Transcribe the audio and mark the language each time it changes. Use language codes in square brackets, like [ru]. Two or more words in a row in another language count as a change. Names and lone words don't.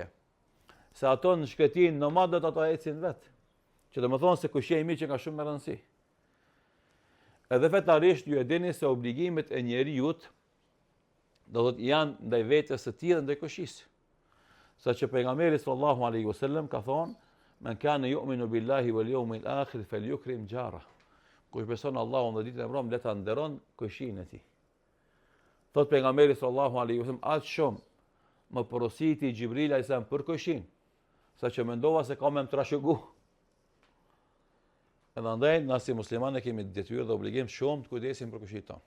[sq] Se ato në shkretin nomadët ato ecin vet. Që domethënë se kojshia i mirë që ka shumë më rëndësi. Edhe fetarisht ju e dini se obligimet e njerëzit do thotë janë ndaj vetes së tij dhe ndaj kojshisë. Saqë pejgamberi [ar] صلى الله عليه وسلم [sq] ka thonë, [ar] "من كان يؤمن بالله واليوم الآخر فليكرم جاره." [sq] Kush beson Allahun dhe ditën e mbrëmje, le ta nderon kojshin e tij. Thot pejgamberi [ar] صلى الله عليه وسلم, [sq] aq shumë më porositi Xhibril [ar] عليه السلام [sq] për kojshin, saqë mendova se ka më trashëgu. Edhe andaj, na si muslimanë kemi detyrë dhe obligim shumë të kujdesim për kojshin tonë.